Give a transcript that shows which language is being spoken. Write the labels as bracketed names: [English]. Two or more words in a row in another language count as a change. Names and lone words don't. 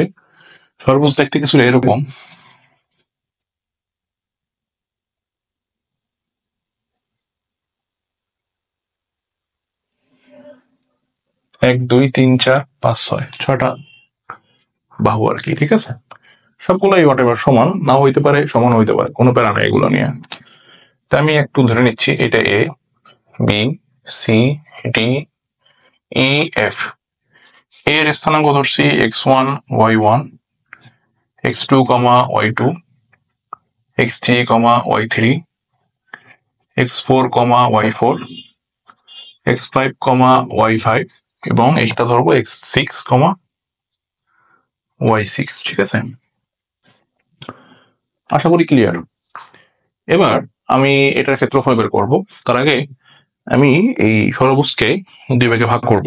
[Bangla] ষড়ভুজ দেখতে কিছু এরকম। 1 2 3 4 5 6 6টা বাহু আর কি। ঠিক আছে, সবগুলোই [English] what ever [Bangla] সমান নাও হইতে পারে, সমান হইতে পারে, কোনো প্যারা নেই এগুলো নিয়ে। তা আমি একটু ধরে নিচ্ছি এটা এ বি সি ডি ই এফ। এর স্থানাঙ্ক ধরছি x1 y1 x2 y2 x3 y3 x4 y4 x5 y5 এবং এইটা ধরবো x6 y6। ঠিক আছে, আশা করি ক্লিয়ার। এবার আমি এটার ক্ষেত্রফল বের করব। তার আগে আমি এই ষড়ভুজকে 2 ভাগে ভাগ করব।